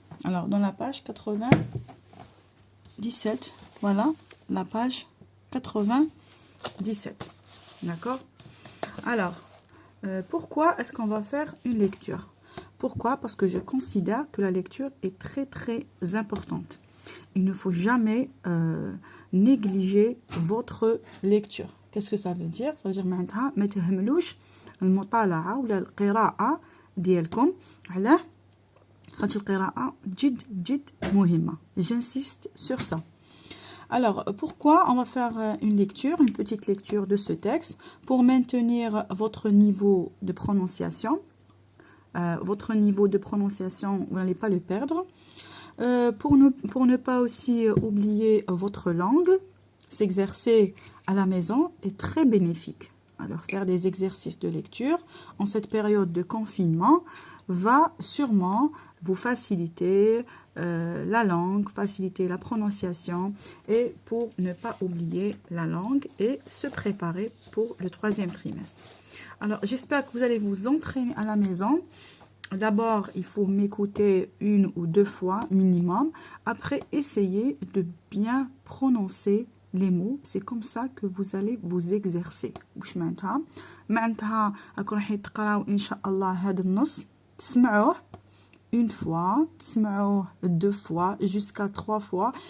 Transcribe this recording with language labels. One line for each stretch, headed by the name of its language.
French: Alors, dans la page 97, voilà, la page 97, d'accord? Alors, pourquoi est-ce qu'on va faire une lecture? Pourquoi? Parce que je considère que la lecture est très très importante. Il ne faut jamais négliger votre lecture. Qu'est-ce que ça veut dire? Ça veut dire
Arabic: معناتها ما تهملوش المطالعة ولا القراءة ديالكم على خاطر القراءة جد مهمة.
French: J'insiste sur ça. Alors, pourquoi on va faire une lecture, une petite lecture de ce texte pour maintenir votre niveau de prononciation. Votre niveau de prononciation, vous n'allez pas le perdre. Pour ne pas aussi oublier votre langue, s'exercer à la maison est très bénéfique. Alors, faire des exercices de lecture en cette période de confinement va sûrement vous faciliter la langue, faciliter la prononciation et pour ne pas oublier la langue et se préparer pour le troisième trimestre. Alors, j'espère que vous allez vous entraîner à la maison. D'abord, il faut m'écouter une ou deux fois minimum. Après, essayez de bien prononcer les mots. C'est comme ça que vous allez vous exercer.
Arabic: واش معناتها؟ معناتها راكم راح تقراو ان شاء الله هذا النص تسمعوه
French: une fois,
Arabic: تسمعوه
French: deux fois jusqu'à trois fois.